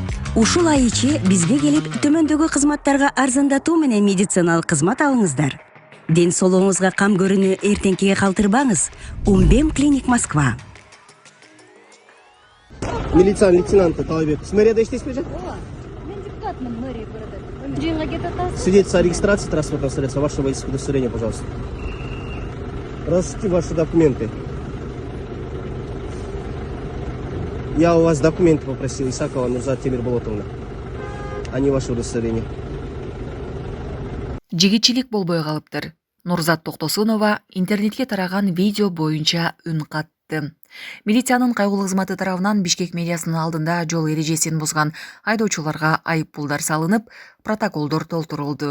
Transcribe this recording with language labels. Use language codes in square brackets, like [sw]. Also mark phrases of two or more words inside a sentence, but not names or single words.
[ky] Ушул ай ичи бизге келип төмөндөгү кызматтарга арзандатуу менен медициналык кызмат алыңыздар. Ден соолугуңузга кам көрүүнү эртеңкиге калтырбаңыз. Умбем клиник Москва. Милиция лейтенанты Талайбек. С мэрияда иштейсизби же? Мен депутатмын [ru] мэрия города. [ky] Жыйынга кетип атасыз. [ru] Свидетельство о регистрации транспортного средства, ваше водительское удостоверение, пожалуйста. Разрешите ваши документы. Я у вас документы попросил, Исакова Нурзат Темирболотовна, а не ваше удостоверение. [ky] Жигитчилик болбой калыптыр. Нурзат Токтосунова интернетке тараган видео боюнча үн катты. Милициянын кайгылуу кызматы тарабынан Бишкек мэриясынын алдында жол эрежесин бузган айдоочуларга айыппулдар салынып, протоколдор толтурулду.